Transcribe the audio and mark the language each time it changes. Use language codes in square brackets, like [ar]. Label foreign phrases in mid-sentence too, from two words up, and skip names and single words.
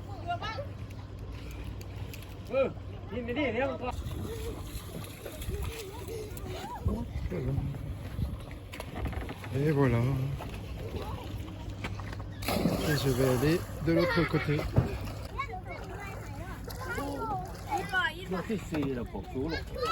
[vi] Nhìn đi đi con. [fr] Et voilà. Et je vais aller de l'autre côté. [vi] Cái gì là cổ chú luôn.